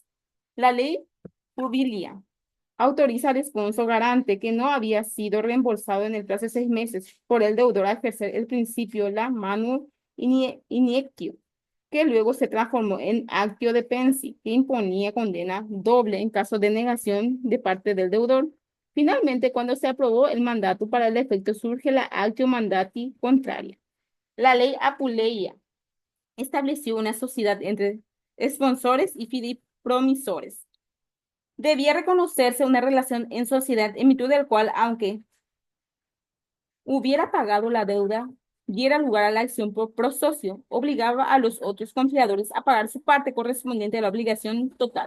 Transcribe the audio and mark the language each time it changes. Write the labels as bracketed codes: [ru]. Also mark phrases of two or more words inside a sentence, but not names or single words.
[es] La ley Publilia autoriza al sponsor garante que no había sido reembolsado en el plazo de 6 meses por el deudor a ejercer el principio la [la] manu iniectio, [es] que luego se transformó en [la] actio de pensi, [es] que imponía condena doble en caso de negación de parte del deudor. Finalmente, cuando se aprobó el mandato para el efecto, surge la [la] actio mandati contraria. [es] La ley Apuleia estableció una sociedad entre sponsores y fideipromisores. Debía reconocerse una relación en sociedad en virtud del cual, aunque hubiera pagado la deuda, diera lugar a la acción por prosocio, obligaba a los otros confiadores a pagar su parte correspondiente a la obligación total.